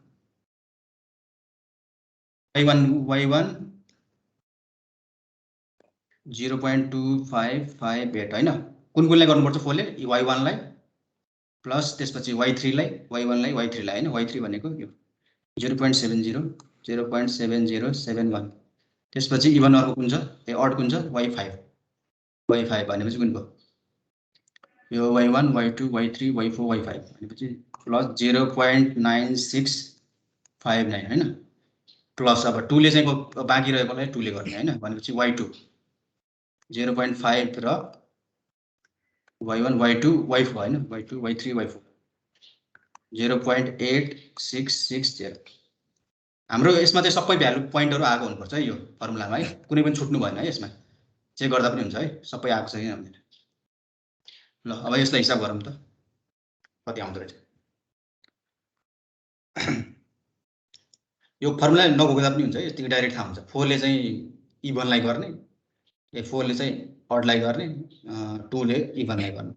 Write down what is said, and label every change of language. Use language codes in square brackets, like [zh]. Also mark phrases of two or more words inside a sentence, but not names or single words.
[ne] 0.2558 हैन कुनलाई गर्नुपर्छ 4 ले y1 लाई प्लस त्यसपछि y3 लाई y1 लाई y3 लाई हैन y3 भनेको यो 0.7071 त्यसपछि इभन अर्को कुन छ ए अड कुन छ y5 भनेपछि कुन भयो यो y1 y2 y3 y4 y5 भनेपछि प्लस 0.9659 हैन प्लस अब 2 ले चाहिँ बाँकी रहेकोलाई 2 ले गर्ने हैन भनेपछि y2 0.5 र y1 y2 y4 हैन y2 y3 y4 0.8660 हाम्रो यसमा चाहिँ सबै [en] value points [ne] आएको हुनुपर्छ है यो फर्मुलामा है कुनै पनि छुट्नु भएन है यसमा चेक गर्दा पनि हुन्छ है सबै आएको छ कि भनेर ल अब यसलाई हिसाब गरौँ त कति आउँदो रहेछ यो फर्मुला नभोग्दा पनि हुन्छ है यतिकै डाइरेक्ट थाहा हुन्छ 4 ले चाहिँ इभनलाई गर्ने 4 ले चाहिँ अडलाई गर्ने 2 ले इभनलाई गर्ने